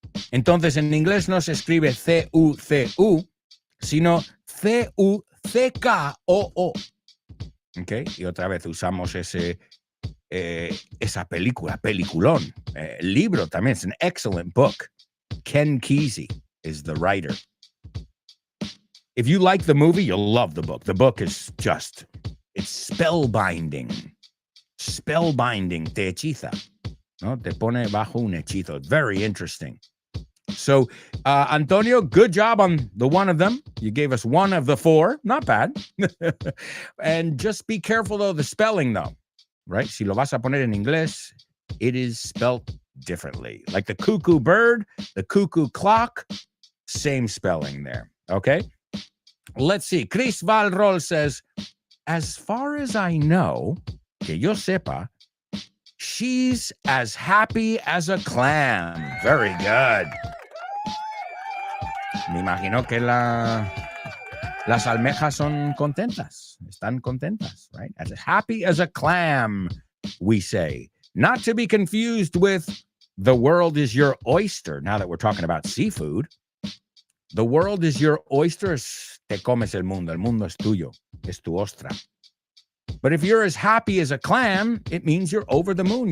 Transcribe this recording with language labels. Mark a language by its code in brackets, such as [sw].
[es] Entonces, en inglés no se escribe C-U-C-U, sino C-U-C-K-O-O. ¿Ok? Y otra vez usamos esa peliculón. El libro también es [en] an excellent book. Ken Kesey is the writer. If you like the movie, you'll love the book. The book is it's spellbinding. [es] Spellbinding, te hechiza. ¿No? Te pone bajo un hechizo. [en] Very interesting. So, Antonio, good job on the one of them. You gave us one of the four. Not bad. And just be careful, though, the spelling, though. Right? [es] Si lo vas a poner en inglés, [en] it is spelled differently. Like the cuckoo bird, the cuckoo clock, same spelling there. Okay? Let's see. Chris Valrol says, as far as I know, [es] que yo sepa, [en] she's as happy as a clam. Very good. [es] Me imagino que las almejas son contentas. Están contentas, [en] right? As happy as a clam, we say. Not to be confused with the world is your oyster, now that we're talking about seafood. The world is your oyster, [es] te comes el mundo es tuyo, es tu ostra. [en] But if you're as happy as a clam, it means you're over the moon.